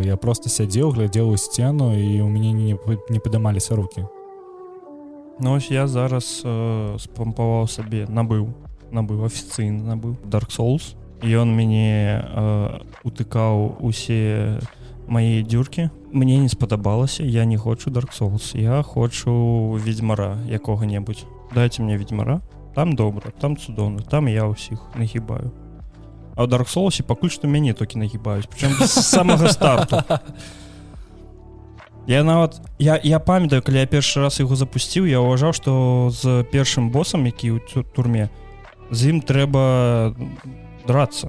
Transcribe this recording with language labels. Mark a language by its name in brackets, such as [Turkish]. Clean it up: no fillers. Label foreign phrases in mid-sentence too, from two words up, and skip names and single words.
[Belarusian] Я просто сядзеў, глядзеў у сцену, і у мяне не падымаліся рукі. Ну ось я зараз спампаваў сабе, набыў афіцыйна набыў Dark Souls, і ён мяне утыкаў усе мае дзюркі. Мне не спадабалася, я не хочу Dark Souls, я хочу Ведьмара якога-небудзь. Дайце мне Ведьмара, там добра, там цудоўна, там я ўсіх нагібаю. А ў Dark Souls пакуль што мяне толькі нагібаюць, прычым з самага старту. Я памятаю, калі я першы раз яго запусціў, я ўважаў, што з першым босам, які ў турме, з ім трэба драцца.